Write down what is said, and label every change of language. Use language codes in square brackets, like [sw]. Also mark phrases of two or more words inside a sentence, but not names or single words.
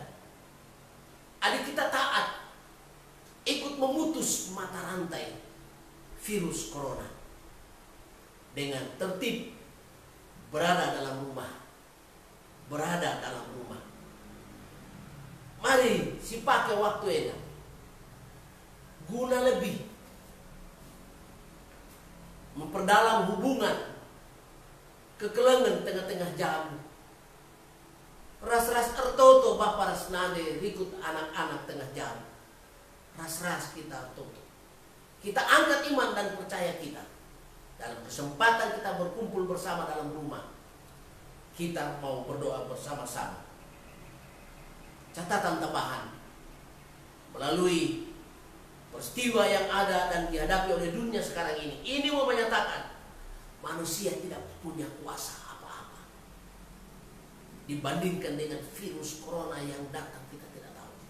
[id] Adik kita taat ikut memutus mata rantai virus corona dengan tertib berada dalam rumah. Berada dalam rumah. [btx] Mari si pakai waktu enak guna [id] lebih memperdalam hubungan [btx] kekelengan tengah-tengah jamu. Ras-ras ertoto bapak ras nade rikut anak-anak tengah jamu. Ras-ras kita ertoto. [id] Kita angkat iman dan percaya kita. Dalam kesempatan kita berkumpul bersama dalam rumah, kita mau berdoa bersama-sama. Catatan tambahan, melalui peristiwa yang ada dan dihadapi oleh dunia sekarang ini mau menyatakan manusia tidak punya kuasa apa-apa dibandingkan dengan virus corona yang datang kita tidak tahu.